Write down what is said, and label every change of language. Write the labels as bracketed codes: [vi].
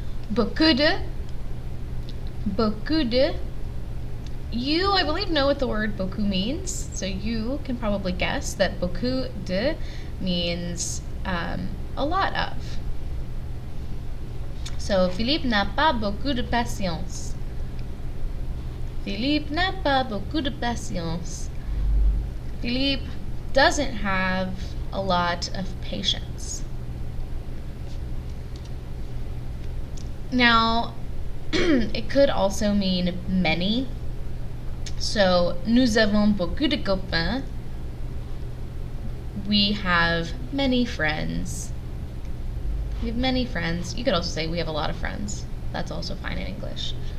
[fr] Beaucoup de. Beaucoup de. [en] You, I believe, know what the word beaucoup means. So you can probably guess that beaucoup de means a lot of. [fr] So, Philippe n'a pas beaucoup de patience. Philippe n'a pas beaucoup de patience. [en] Philippe doesn't have a lot of patience. Now, it could also mean many. [fr] So, nous avons beaucoup de copains. [en] We have many friends. We have many friends. You could also say we have a lot of friends. That's also fine in English.